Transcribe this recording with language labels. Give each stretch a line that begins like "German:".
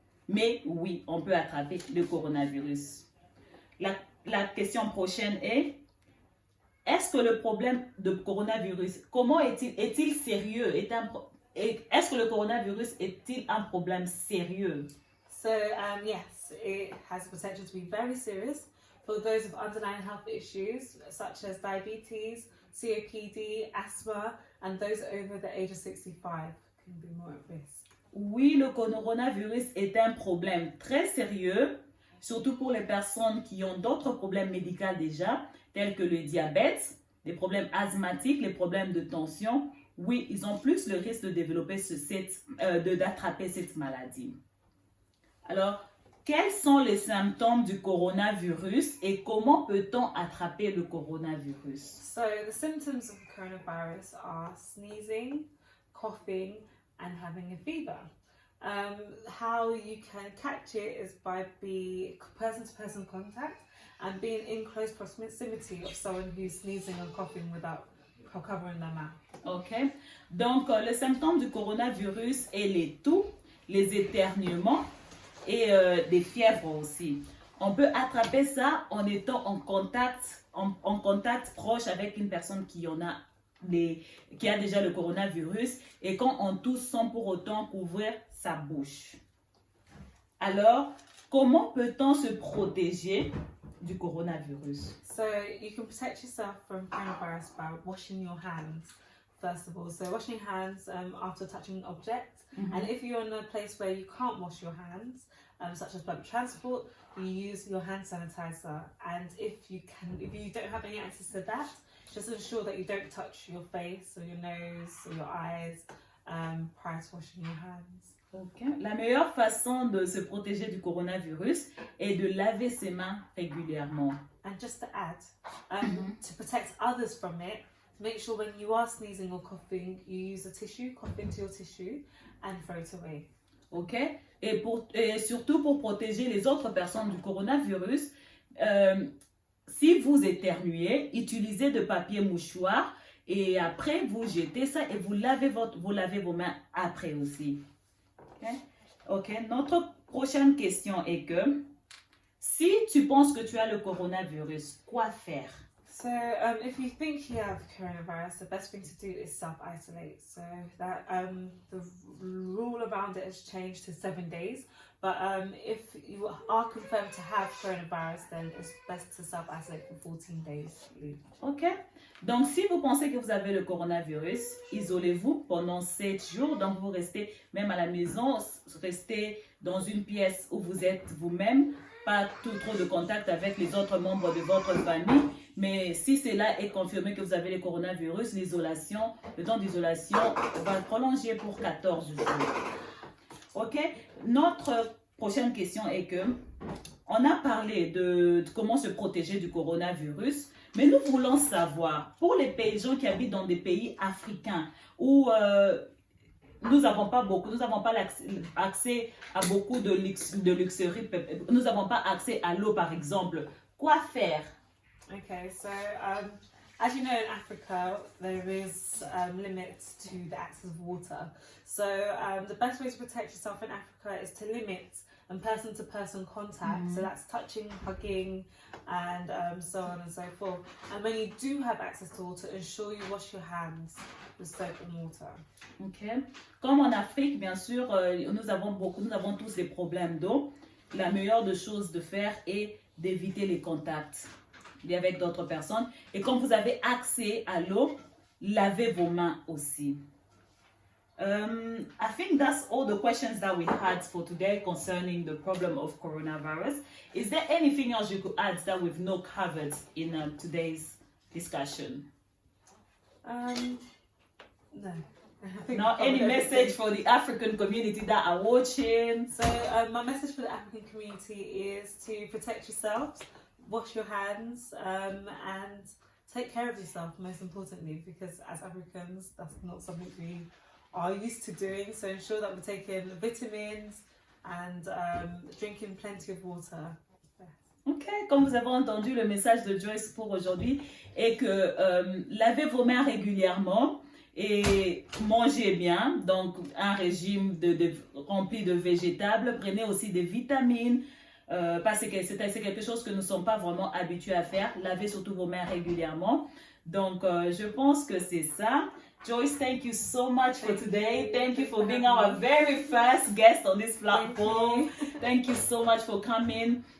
French: Mais oui, on peut attraper le coronavirus. La question prochaine est: est-ce que le problème de coronavirus, comment est-il sérieux? Est-ce que le coronavirus est-il un problème sérieux?
English: So yes, it has the potential to be very serious for those with underlying health issues such as diabetes, COPD, asthma, and those over the age of 65 can be more at risk.
French: Oui, le coronavirus est un problème très sérieux, surtout pour les personnes qui ont d'autres problèmes médicaux déjà, tels que le diabète, les problèmes asthmatiques, les problèmes de tension. Oui, ils ont plus le risque de développer d'attraper cette maladie. Alors, quels sont les symptômes du coronavirus et comment peut-on attraper le coronavirus?
English: So the symptoms of the coronavirus are sneezing, coughing, and having a fever. How you can catch it is by person-to-person contact and being in close proximity of someone who's sneezing and coughing without covering their mouth. Ok.
French: Donc, le symptôme du coronavirus est les toux, les éternuements et des fièvres aussi. On peut attraper ça en étant en contact proche avec une personne qui a déjà le coronavirus et quand on tousse sans pour autant couvrir sa bouche. Alors, comment peut-on se protéger du coronavirus?
English: So you can protect yourself from coronavirus by washing your hands, first of all. So washing your hands after touching an object. And if you're in a place where you can't wash your hands, such as public transport, you use your hand sanitizer. And if you don't have any access to that, just ensure that you don't touch your face or your nose or your eyes prior to washing your hands. Ok.
French: La meilleure façon de se protéger du coronavirus est de laver ses mains régulièrement.
English: And just to add, to protect others from it, make sure when you are sneezing or coughing, you use a tissue, cough into your tissue, and throw it away. Ok.
French: Et surtout pour protéger les autres personnes du coronavirus, si vous éternuez, utilisez de papier mouchoir et après vous jetez ça et vous lavez vos mains après aussi. Ok. Notre prochaine question est que si tu penses que tu as le coronavirus, quoi faire?
English: So if you think you have coronavirus, the best thing to do is self-isolate. So that the rule around it has changed to 7 days. But if you are confirmed to have coronavirus, then it's best to self-isolate for 14 days. Ok.
French: Donc, si vous pensez que vous avez le coronavirus, isolez-vous pendant 7 jours. Donc, vous restez même à la maison, restez dans une pièce où vous êtes vous-même, pas trop de contact avec les autres membres de votre famille. Mais si cela est confirmé que vous avez le coronavirus, le temps d'isolation va prolonger pour 14 jours. Ok? Notre prochaine question est que on a parlé de comment se protéger du coronavirus, mais nous voulons savoir, pour les gens qui habitent dans des pays africains où nous n'avons pas accès à beaucoup de luxury, nous n'avons pas accès à l'eau par exemple, quoi faire?
English: Okay, so as you know, in Africa, there is limits to the access of water. So the best way to protect yourself in Africa is to limit person-to-person contact. So that's touching, hugging, and so on and so forth. And when you do have access to water, ensure you wash your hands with soap and water. Ok.
French: Comme en Afrique, bien sûr, nous avons tous des problèmes d'eau. La meilleure des choses de faire est d'éviter les contacts avec d'autres personnes. Et quand vous avez accès à l'eau, lavez vos mains aussi.
English: I think that's all the questions that we had for today concerning the problem of coronavirus. Is there anything else you could add that we've not covered in today's discussion? No. Now, any message for the African community that are watching? So my message for the African community is to protect yourselves, wash your hands, and take care of yourself, most importantly, because as Africans, that's not something we are used to doing. So ensure that we're taking vitamins and drinking plenty of water.
French: Ok, comme vous avez entendu, le message de Joyce pour aujourd'hui est que lavez vos mains régulièrement et mangez bien. Donc, un régime rempli de végétables. Prenez aussi des vitamines. Parce que c'est quelque chose que nous ne sommes pas vraiment habitués à faire. Lavez surtout vos mains régulièrement. Donc, je pense que c'est ça.
English: Joyce, thank you so much for today. Thank you for being our very first guest on this platform. Thank you so much for coming.